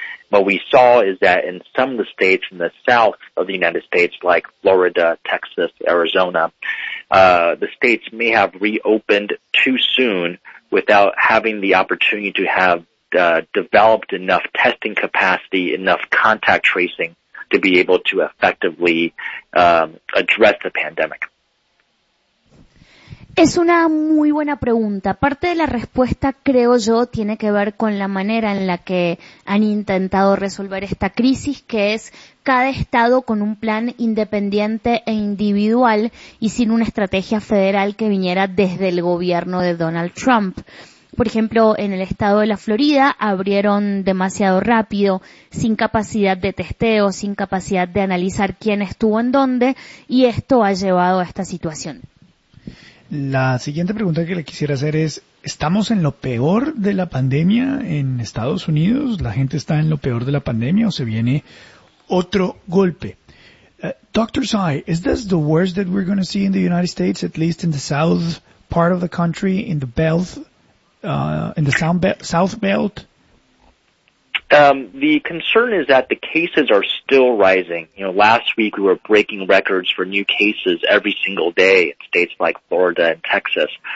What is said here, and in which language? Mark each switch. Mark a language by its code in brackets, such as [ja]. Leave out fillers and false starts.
[en] What we saw is that in some of the states in the south of the United States, like Florida, Texas, Arizona, the states may have reopened too soon without having the opportunity to have developed enough testing capacity, enough contact tracing to be able to effectively address the pandemic. [es] Es una muy buena pregunta. Parte de la respuesta, creo yo, tiene que ver con la manera en la que han intentado resolver esta crisis, que es cada estado con un plan independiente e individual y sin una estrategia federal que viniera desde el gobierno de Donald Trump. Por ejemplo, en el estado de la Florida abrieron demasiado rápido, sin capacidad de testeo, sin capacidad de analizar quién estuvo en dónde, y esto ha llevado a esta situación. La siguiente pregunta que le quisiera hacer es, ¿estamos en lo peor de la pandemia en Estados Unidos? ¿La gente está en lo peor de la pandemia o se viene otro golpe? [en] Dr. Tsai, is this the worst that we're going to see in the United States, at least in the south part of the country, in the belt, in the south belt? The concern is that the cases are still rising. You know, last week we were breaking records for new cases every single day in states like Florida and Texas.